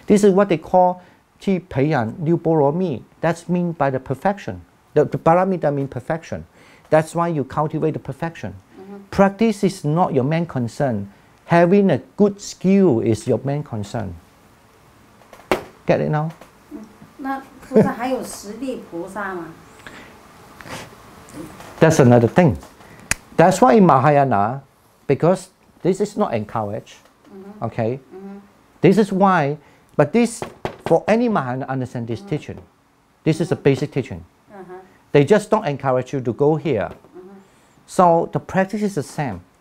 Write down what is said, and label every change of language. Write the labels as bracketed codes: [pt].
[en] This is what they call [zh] ที่培养六波罗蜜. [en] That's mean by the perfection. The paramita mean perfection. That's why you cultivate the perfection. Practice is not your main concern. Having a good skill is your main concern. Get it now? [zh] 那不是还有实力菩萨吗？ [en] That's another thing. That's why in Mahayana, because this is not encouraged, okay? This is why, but this, for any Mahayana understand this teaching, this is a basic teaching. They just don't encourage you to go here. So the practice is the same.